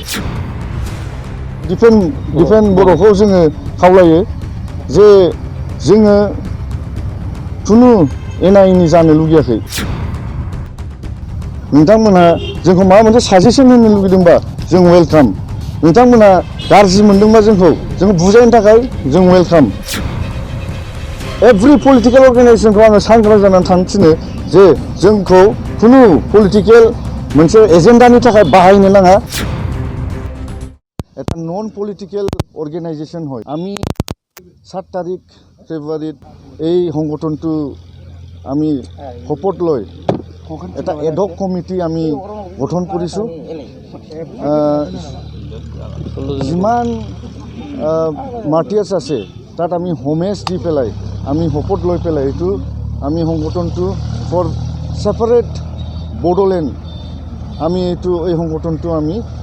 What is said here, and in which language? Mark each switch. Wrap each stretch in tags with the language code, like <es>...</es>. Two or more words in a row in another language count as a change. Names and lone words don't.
<brx>डिफेन्ड बर'खौ जोङो खावलायो जे जोङो खुनु एना एनि जानो लुगैयाखै नोंथांमोनहा जोंखौ माबा मोनसे साजेसन होनो लुगैदोंबा जों वेलकाम नोंथांमोनहा गाज्रि मोनदोंबा जोंखौ बुजायनो थाखाय जों</brx> <en>welcome every political organization</en> <brx>आङो सांग्रां जानानै थानो थिनो जे जोंखौ खुनु पलिटिकेल मोनसे एजेन्डानि थाखाय बाहायनो नाङा</brx> <as>এটা</as> <en>non political organization</en> <as>হয় আমি 7 তাৰিখ ফেব্ৰুৱাৰীত এই সংগঠনটো আমি শপত লৈ এটা এডক কমিটি আমি গঠন কৰিছোঁ যিমান মাৰ্টিয়াৰ্ছ আছে তাত আমি হোমেজ দি পেলাই আমি শপত লৈ পেলাই এইটো আমি সংগঠনটো</as> <en>for separate Bodoland</en> <as>আমি এইটো এই সংগঠনটো আমি</as>